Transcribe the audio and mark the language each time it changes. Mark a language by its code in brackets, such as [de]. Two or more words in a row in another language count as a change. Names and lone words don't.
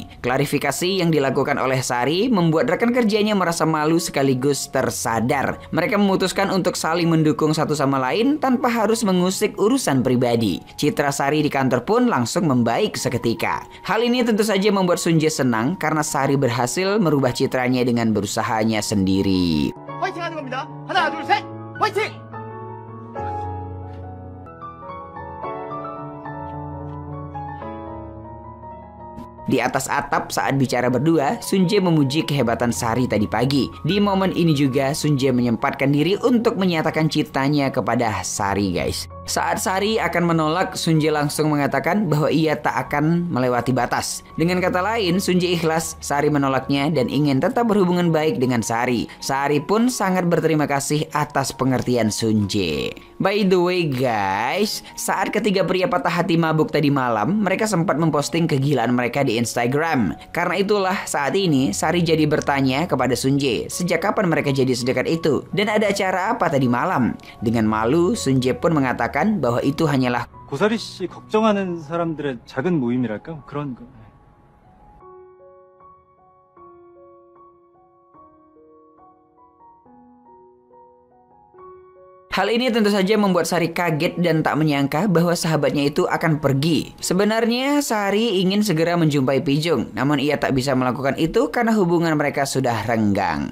[id] Klarifikasi yang dilakukan oleh Sari membuat rekan kerjanya merasa malu sekaligus tersadar. Mereka memutuskan untuk saling mendukung satu sama lain tanpa harus mengusik urusan pribadi. Citra Sari di kantor pun langsung membaik seketika. Hal ini tentu saja membuat Sunjae senang karena Sari berhasil merubah citranya dengan berusahanya sendiri. [ko] 화이팅 하는 겁니다. 하나, 둘, 셋! 화이팅! [id] Di atas atap saat bicara berdua, Sunjae memuji kehebatan Sari tadi pagi. Di momen ini juga Sunjae menyempatkan diri untuk menyatakan cintanya kepada Sari, guys. Saat Sari akan menolak, Sunjae langsung mengatakan bahwa ia tak akan melewati batas. Dengan kata lain, Sunjae ikhlas Sari menolaknya dan ingin tetap berhubungan baik dengan Sari. Sari pun sangat berterima kasih atas pengertian Sunjae. [en] By the way guys, [id] saat ketiga pria patah hati mabuk tadi malam, mereka sempat memposting kegilaan mereka di Instagram. Karena itulah saat ini Sari jadi bertanya kepada Sunjae, sejak kapan mereka jadi sedekat itu? Dan ada acara apa tadi malam? Dengan malu, Sunjae pun mengatakan bahwa itu hanyalah [ko] 고사리 씨 걱정하는 사람들의 작은 모임이랄까? 그런 거. [id] Hal ini tentu saja membuat Sari kaget dan tak menyangka bahwa sahabatnya itu akan pergi. Sebenarnya Sari ingin segera menjumpai Pijung, namun ia tak bisa melakukan itu karena hubungan mereka sudah renggang.